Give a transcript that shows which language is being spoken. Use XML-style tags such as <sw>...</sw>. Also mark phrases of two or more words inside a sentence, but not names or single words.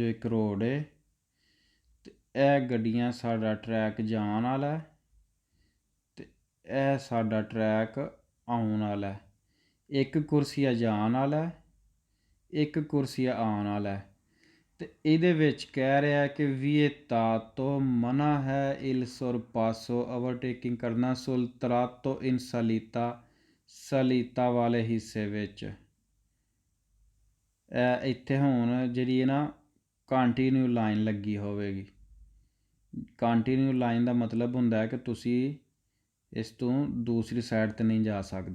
<pa>ਇੱਕ ਰੋਡ ਹੈ ਤੇ ਇਹ ਗੱਡੀਆਂ ਸਾਡਾ ਟਰੈਕ ਜਾਣ ਵਾਲਾ ਹੈ ਤੇ ਇਹ ਸਾਡਾ ਟਰੈਕ ਆਉਣ ਵਾਲਾ ਹੈ। ਇੱਕ ਕੁਰਸੀਆ ਜਾਣ ਵਾਲਾ ਹੈ, ਇੱਕ ਕੁਰਸੀਆ ਆਉਣ ਵਾਲਾ ਹੈ ਤੇ ਇਹਦੇ ਵਿੱਚ ਕਹਿ ਰਿਹਾ ਕਿ vietato ਮਨਾ ਹੈ</pa> <it>il sorpasso</it> <pa>ਓਵਰਟੇਕਿੰਗ ਕਰਨਾ</pa> <it>sul tratto in salita</it> <pa>ਸਲੀਤਾ ਵਾਲੇ ਹਿੱਸੇ ਵਿੱਚ। ਇੱਥੇ ਹੁਣ ਜਿਹੜੀ ਹੈ ਨਾ ਕੰਟੀਨਿਊ ਲਾਈਨ ਲੱਗੀ ਹੋਵੇਗੀ। ਕੰਟੀਨਿਊ ਲਾਈਨ ਦਾ ਮਤਲਬ ਹੁੰਦਾ ਹੈ ਕਿ ਤੁਸੀਂ ਇਸ ਤੋਂ ਦੂਸਰੀ ਸਾਈਡ 'ਤੇ ਨਹੀਂ ਜਾ ਸਕਦੇ।</pa>